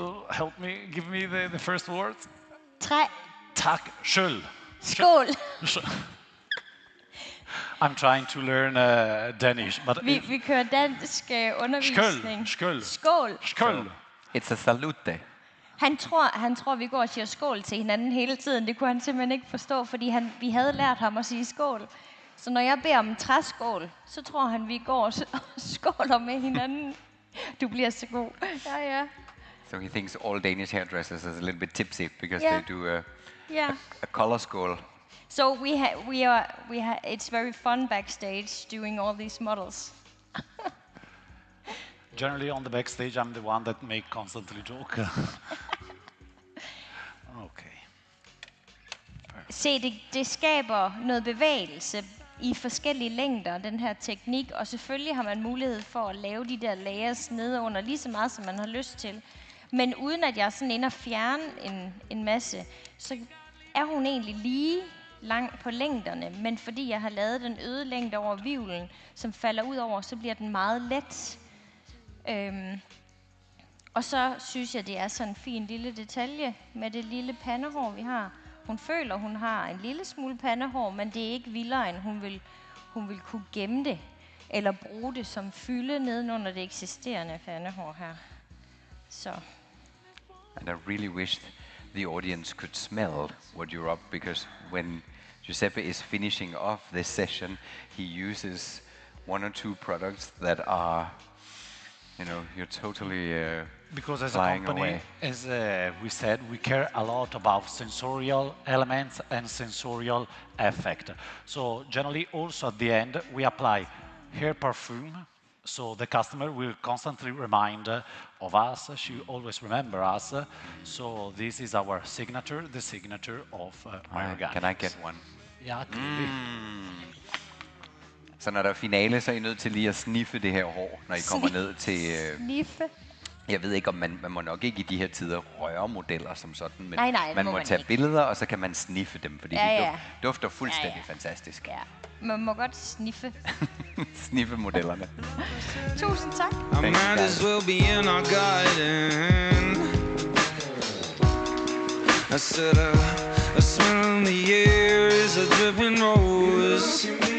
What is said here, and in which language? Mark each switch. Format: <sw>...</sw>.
<en>Help me, give me the first words.</en> <da>Træ. Tak, skyld. Skål.</da> <en>I'm trying to learn Danish, but</en> <da>Vi kører dansk undervisning. Skål. Skål. Skål.</da> <en>It's a salute.</en> <da>Han tror, vi går og siger skål til hinanden hele tiden. Det kunne han simpelthen ikke forstå, fordi vi havde lært ham at sige skål. Så når jeg beder om en træskål, så tror han, vi går og skåler med hinanden. Du bliver så god. Ja.</da> <en>So he thinks all Danish hairdressers is a little bit tipsy because Yeah. they do Yeah. a color skål. So we are it's very fun backstage doing all these models. Generally on the backstage, I'm the one that make constantly joke. Okay.</en> <da>Se, det skaber noget bevægelse i forskellige længder, den her teknik, og selvfølgelig har man mulighed for at lave de der layers nedenunder lige så meget, som man har lyst til. Men uden at jeg er sådan inde og fjerne en masse, så er hun egentlig lige lang på længderne, men fordi jeg har lavet den øde længde over hvirvlen, som falder ud over, så bliver den meget let. Og så synes jeg, det er sådan en fin lille detalje med det lille pandehår, vi har. Hun føler, hun har en lille smule pandehår, men det er ikke vildere, end hun vil kunne gemme det, eller bruge det som fylde nedenunder det eksisterende pandehår her. Så.</da> <en>And I really wished the audience could smell what you're up, because when Giuseppe is finishing off this session, he uses one or two products that are, you're totally because as a flying company, away. as we said, we care a lot about sensorial elements and sensorial effect. So generally also at the end, we apply hair perfume. So the customer will constantly remind of us. She always remember us. So this is our signature, the signature of MyOrganics. Can I get one? Yeah, clearly.</en> <da>Så når der er finale, så er I nødt til lige at sniffe det her hår, når I kommer ned til... Sniffe? Jeg ved ikke, om man må nok ikke i de her tider røre modeller som sådan, men nej, man må tage billeder, og så kan man sniffe dem, fordi de dufter fuldstændig fantastisk. Ja, man må godt sniffe. Sniffe modellerne. Tusind tak.</da> <en>I might as well be in our garden. I said a smell in the air is a dripping rose.</en>